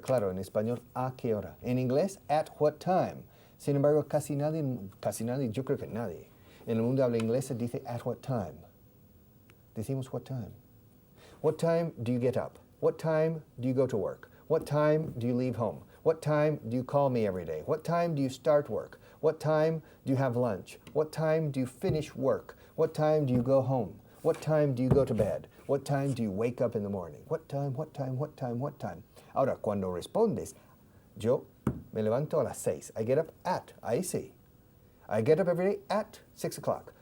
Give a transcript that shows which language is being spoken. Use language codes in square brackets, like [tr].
[es] Claro, en español, ¿a qué hora? En inglés, [en] at what time. [es] Sin embargo, casi nadie, yo creo que nadie, en el mundo habla inglés dice [en] at what time. Decimos what time. What time do you get up? What time do you go to work? What time do you leave home? What time do you call me every day? What time do you start work? What time do you have lunch? What time do you finish work? What time do you go home? What time do you go to bed? What time do you wake up in the morning? What time? [es] Ahora, cuando respondes, yo me levanto a las 6. [en] I get up at, [es] ahí sí. [en] I get up every day at 6 o'clock.